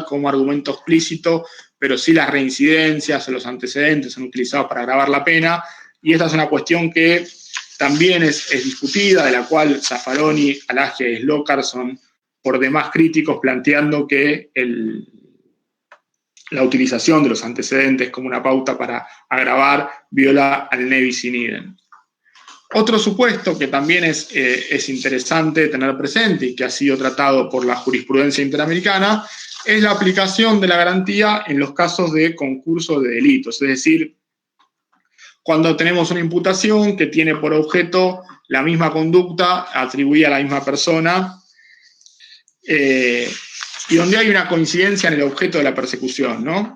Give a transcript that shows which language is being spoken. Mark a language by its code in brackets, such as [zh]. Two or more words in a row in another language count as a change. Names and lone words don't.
[es] como argumento explícito, pero sí las reincidencias o los antecedentes son utilizados para agravar la pena, y esta es una cuestión que también es discutida, de la cual Zaffaroni, Alagia y Slokar son por demás críticos, planteando que la utilización de los antecedentes como una pauta para agravar viola al [la] ne bis in idem. [es] Otro supuesto que también es interesante tener presente y que ha sido tratado por la jurisprudencia interamericana es la aplicación de la garantía en los casos de concurso de delitos, es decir, cuando tenemos una imputación que tiene por objeto la misma conducta atribuida a la misma persona y donde hay una coincidencia en el objeto de la persecución, ¿no?